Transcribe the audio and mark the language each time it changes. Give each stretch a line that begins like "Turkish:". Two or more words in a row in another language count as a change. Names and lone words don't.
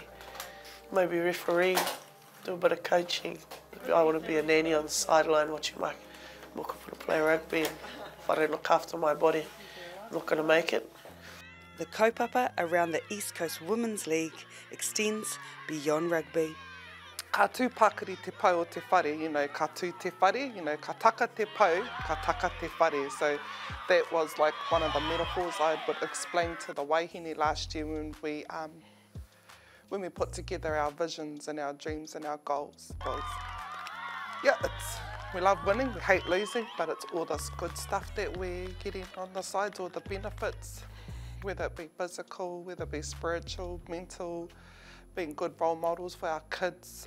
English: Maybe referee, do a bit of coaching. I want to be a nanny on the sideline watching my mokopuna play rugby. And if I don't look after my body, I'm not going to make it. The kaupapa around the East Coast Women's League extends beyond rugby.
Māori: Ka tūpakari te pau o te whare, ka tū te whare, ka taka te pau, ka taka te whare.
English: So that was like one of the metaphors I would explain to the Waihingi last year when we put together our visions and our dreams and our goals. We love winning, we hate losing, but it's all this good stuff that we're getting on the sides, all the benefits, whether it be physical, whether it be spiritual, mental, being good role models for our kids.